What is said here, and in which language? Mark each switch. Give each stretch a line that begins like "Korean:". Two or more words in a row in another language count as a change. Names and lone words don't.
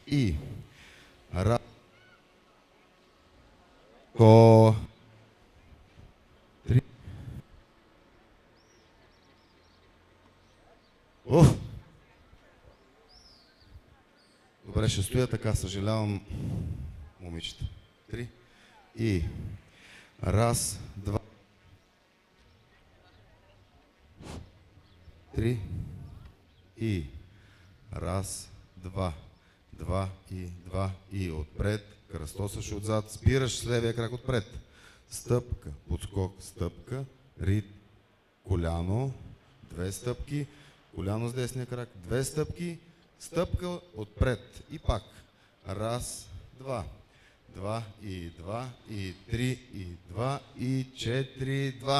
Bulgarian: И ра... Ко... Три... Уф! Добре, ще стоя така, съжалявам, момичета. Три. И... Раз, два... Три. И... Раз, два, два и отпред, кръстосаш отзад, спираш с левия крак отпред. Стъпка, подскок, стъпка, рит, коляно, две стъпки, коляно с десния крак, две стъпки, стъпка отпред и пак. Раз, два, два и три и два и четири, два.